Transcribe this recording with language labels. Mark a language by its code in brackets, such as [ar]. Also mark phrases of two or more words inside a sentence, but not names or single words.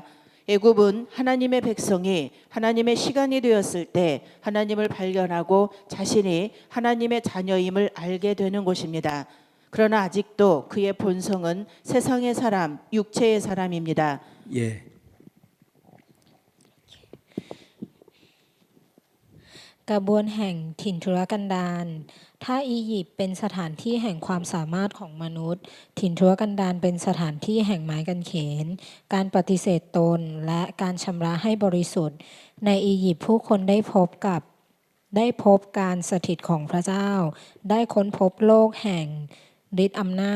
[ko] 애굽은 하나님의 백성이 하나님의 시간이 되었을 때 하나님을 발견하고 자신이 하나님의 자녀임을 알게 되는 곳입니다. 그러나 아직도 그의 본성은 세상의 사람, 육체의 사람입니다. 예. [th] กระบวนแห่งถิ่นทุรกันดารถ้าอียิปต์เป็นสถานที่แห่งความสามารถของมนุษย์ถิ่นทุรกันดารเป็นสถานที่แห่งไม้กางเขนการปฏิเสธตนและการชำระให้บริสุทธิ์ในอียิปต์ผู้คนได้พบการสถิตของพระเจ้าได้ค้นพบโลกแห่งฤทธิ์อำนา